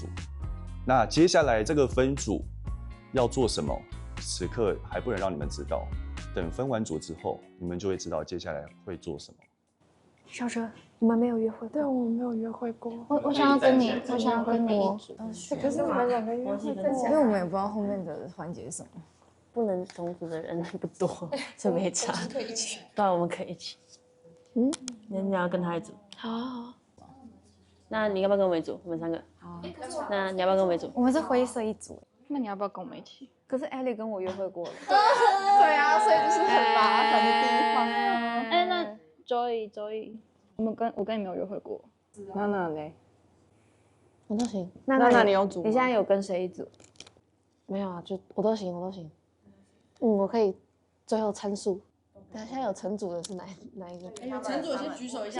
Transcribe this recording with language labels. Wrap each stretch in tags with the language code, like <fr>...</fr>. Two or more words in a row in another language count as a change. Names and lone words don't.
<zh>那接下來這個分組要做什麼，此刻還不能讓你們知道。等分完組之後，你們就會知道接下来會做什麼。小哲，我們沒有約會過。对，我们没有約會過。我想要跟你，我想要跟你。可是我們2個約會過，因為我們也不知道後面的環節是什麼。不能同組的人不多，這沒差。可以一起。對，我們可以一起。你要跟他一組。好啊好啊。那你要不要跟我們一組？我們3個。好。那你要不要跟我們一組？我們是灰色一組。那你要不要跟我們一起？可是艾莉跟我約會過了。對啊，所以就是很麻煩的地方啊。哎，那 Joy，我跟你沒有約會過。娜娜呢？我都行。那你有組嗎？你現在有跟誰一組？沒有啊，就我都行。我可以最後參數。等下現在有成組的是哪一個？有成組的先舉手一下。</zh>